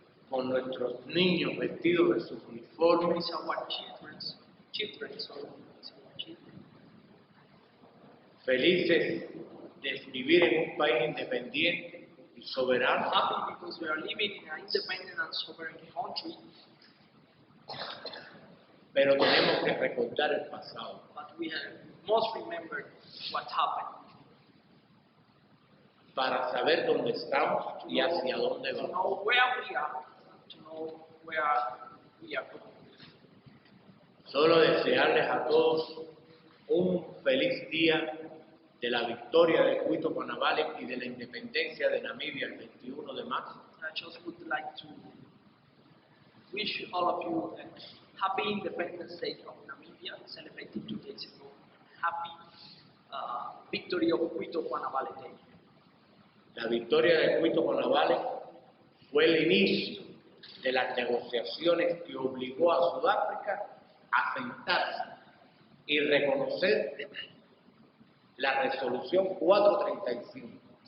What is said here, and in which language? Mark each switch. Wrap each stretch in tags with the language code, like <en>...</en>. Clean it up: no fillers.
<es>con nuestros niños vestidos de sus uniformes,</es> <en>It's our children, so it's our children.</en> <es>felices de vivir en un país independiente y soberano,</es> <en>Happy because we are living in an independent and sovereign country,</en> <es>pero tenemos que recordar el pasado.</es> <en>but we must remember what happened.</en> <es>Para saber dónde estamos y hacia dónde</es> <en>To</en> <es>vamos.</es> <en>know where we are, to know where we are going.</en> <es>Solo desearles a todos un feliz día de la victoria de Cuito Cuanavale y de la independencia de Namibia el 21 de marzo.</es> <en>I just would like to wish all of you a happy Independence Day of Namibia, celebrated 2 days ago. Happy victory of Cuito Cuanavale Day.</en> <es>La victoria de Cuito Cuanavale fue el inicio de las negociaciones que obligó a Sudáfrica a sentarse y reconocer la resolución 435.</es>